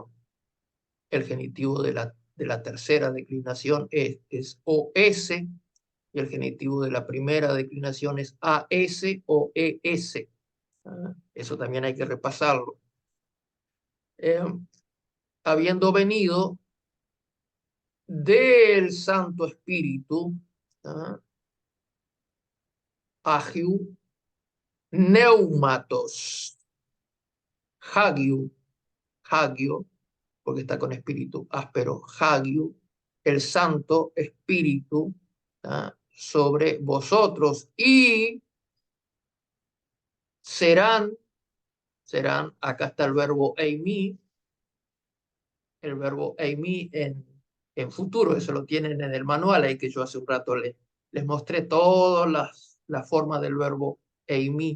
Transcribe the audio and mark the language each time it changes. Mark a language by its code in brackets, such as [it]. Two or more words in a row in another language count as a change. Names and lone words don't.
[es] El genitivo de la tercera declinación es OS y el genitivo de la primera declinación es AS o ES. Eso también hay que repasarlo. Eh, Habiendo venido del Santo Espíritu, [el] ἁγίου, πνεύματος, ἁγίου, ἅγιο, [es] porque está con espíritu áspero, hagio, el Santo Espíritu, sobre vosotros y serán, acá está el verbo eimi en futuro, eso lo tienen en el manual, ahí que yo hace un rato les mostré todas las formas del verbo eimi.